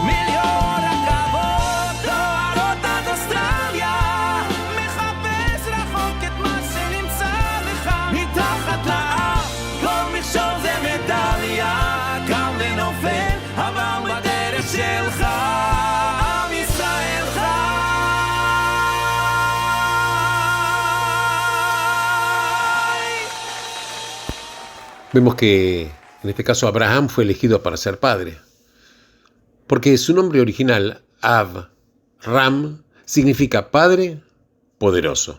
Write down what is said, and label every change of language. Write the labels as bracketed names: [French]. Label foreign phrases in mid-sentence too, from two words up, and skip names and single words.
[Hebrew] מיליון רכבות דוהרות עד אוסטרליה, מחפש רחוק את מה שנמצא לך מתחת לאף. כל מכשול זה מדליה, קם ונופל, אבל בדרך שלך עם ישראל חי. [Spanish] Vemos que en este caso Abraham fue elegido para ser padre, porque su nombre original, Ram, significa padre poderoso.